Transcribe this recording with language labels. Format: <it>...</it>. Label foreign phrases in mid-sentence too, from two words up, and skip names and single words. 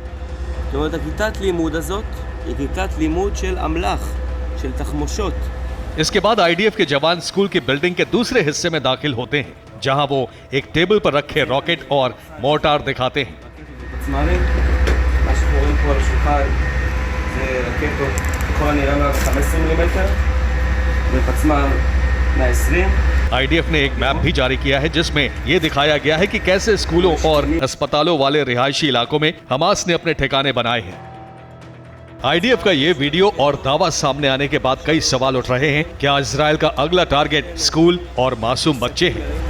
<hi>इसके बाद IDF के जवान स्कूल की बिल्डिंग के दूसरे हिस्से में दाखिल होते हैं, जहां वो एक टेबल पर रखे रॉकेट और मोर्टार दिखाते हैं।</hi> <he>ככל הנראה מעל 15 מילימטר, ופצמ"ר 120.</he> <hi>आईडीएफ ने एक मैप भी जारी किया है जिसमें यह दिखाया गया है कि कैसे स्कूलों और अस्पतालों वाले रिहायशी इलाकों में हमास ने अपने ठिकाने बनाए हैं। आईडीएफ का ये वीडियो और दावा सामने आने के बाद कई सवाल उठ रहे हैं। क्या इजराइल का अगला टारगेट स्कूल और मासूम बच्चे हैं?</hi>